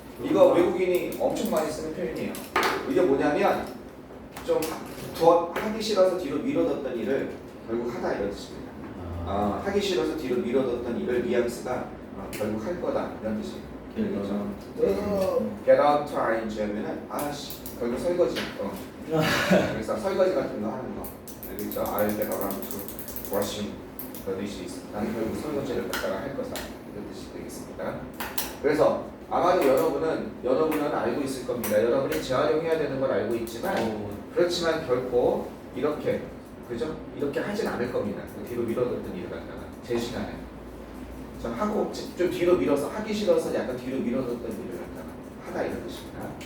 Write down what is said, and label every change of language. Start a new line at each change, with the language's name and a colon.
Korean: 이거 외국인이 엄청 많이 쓰는 표현이에요. 이게 뭐냐면 좀 하기 싫어서 뒤로 미뤄뒀던 일을 결국 하다 이런 뜻입니다. 하기 싫어서 뒤로 미뤄뒀던 일을 뉘앙스가 결국 할 거다 이런 뜻이에요. 그렇죠?
English: get out to ing
Korean: 하면은 아씨 결국 설거지. 그래서 설거지 같은 거 하는 거. 그렇죠?
English: I'll get around to washing the dishes.
Korean: 나는 결국 설거지를 갖다가 할 거다 이런 뜻이 되겠습니다. 그래서 아마도 여러분은 알고 있을 겁니다. 여러분이 재활용해야 되는 걸 알고 있지만 그렇지만 결코 이렇게 그죠? 이렇게 하진 않을 겁니다. 뒤로 미뤄뒀던 일을 갖다가 제 시간에 하고 좀 뒤로 밀어서 하기 싫어서 약간 뒤로 미뤄뒀던 일을 갖다가 하다 이런 뜻입니다.